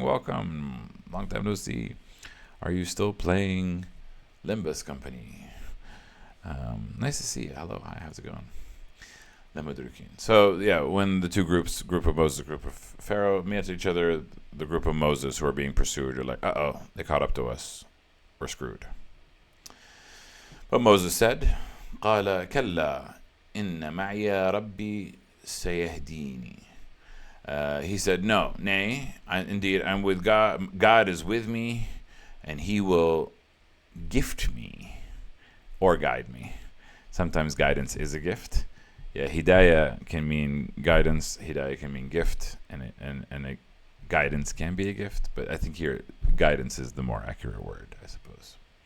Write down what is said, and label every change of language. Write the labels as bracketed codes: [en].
[en] Welcome, long time no see. Are you still playing Limbus Company? Nice to see you. Hello, hi, how's it going? So yeah, when the two groups, group of Moses, group of Pharaoh, met each other, the group of Moses who are being pursued are like, uh-oh, they caught up to us. We're screwed. But Moses said, [ar] قَالَ كَلَّا إِنَّ مَعِيَ رَبِّي سَيَهْدِينِ. [en] He said, no, nay, indeed, I'm with God. God is with me, and he will gift me or guide me. Sometimes guidance is a gift. Yeah, hidayah can mean guidance, hidayah can mean gift, and a guidance can be a gift, but I think here guidance is the more accurate word, I suppose.